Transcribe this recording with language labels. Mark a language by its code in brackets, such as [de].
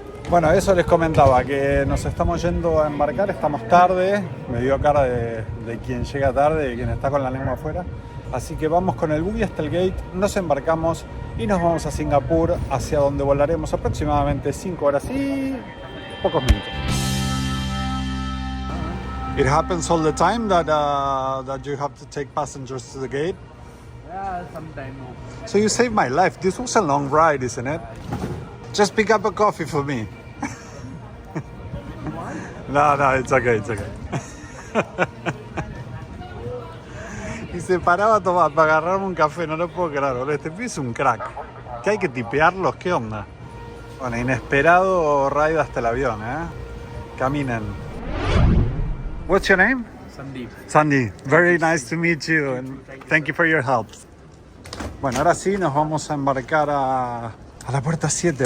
[es] Bueno, eso les comentaba, que nos estamos yendo a embarcar, estamos tarde, me dio cara de quien llega tarde, de quien está con la lengua afuera. Así que vamos con el buggy hasta el gate, nos embarcamos y nos vamos a Singapur, hacia donde volaremos aproximadamente 5 horas y pocos minutos. [en] It happens all the time that you have to take passengers to the gate. Yeah, sometime no. So you saved my life. This was a long ride, isn't it? Just pick up a coffee for me. No, it's okay, it's okay. [es] Y se paraba a tomar para agarrarme un café, no lo puedo creer, boludo. Este pibe es un crack. ¿Qué hay que tipearlos? ¿Qué onda? Bueno, inesperado ride hasta el avión, Caminen. [en] What's your name? Sandeep. Sandy, very nice to meet you and thank you for your help. [es] Bueno, ahora sí nos vamos a embarcar a la puerta 7.